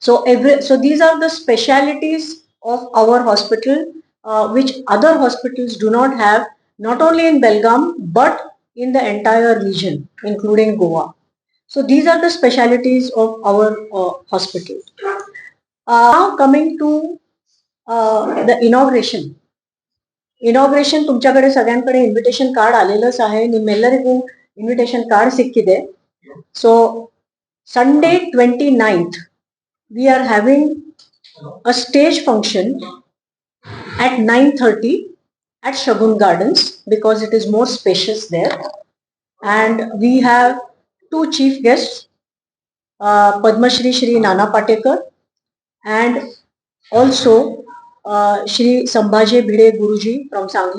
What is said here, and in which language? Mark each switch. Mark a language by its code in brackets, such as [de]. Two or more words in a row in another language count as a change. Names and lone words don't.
[en] So these are the specialities of our hospital, which other hospitals do not have, not only in Belgaum but in the entire region, including Goa. So these are the specialities of our hospital. Now coming to the inauguration. [mr] ಇನಾಗ್ರೇಷನ್ तुमच्याकडे सगळ्यांकडे [en] invitation card [mr] आलेलंच आहे [kn] ನಿಮ್ಮೆಲ್ಲರಿಗೂ ಇನ್ವಿಟೇಷನ್ ಕಾರ್ಡ್ ಸಿಕ್ಕಿದೆ. [en] so Sunday 29th we are having a stage function at 9:30 at Shagun Gardens because it is more spacious there, and we have two chief guests, Padma Shri Nana Patekar and also Shri Sambhaji Bhide Guruji from Sangli.